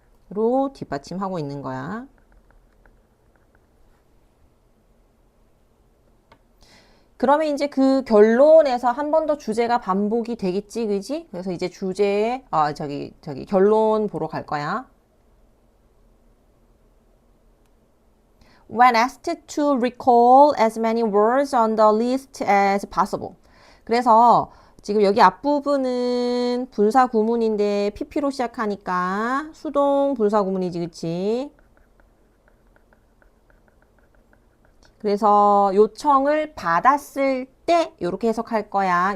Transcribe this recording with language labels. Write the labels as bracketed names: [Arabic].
[Korean] 로 뒷받침하고 있는 거야. 그러면 이제 그 결론에서 한 번 더 주제가 반복이 되겠지, 그지? 그래서 이제 주제에 저기 결론 보러 갈 거야. [English] When asked to recall as many words on the list as possible. [Korean] 그래서 지금 여기 앞부분은 분사 구문인데 PP로 시작하니까 수동 분사 구문이지, 그치? 그래서 요청을 받았을 때 이렇게 해석할 거야.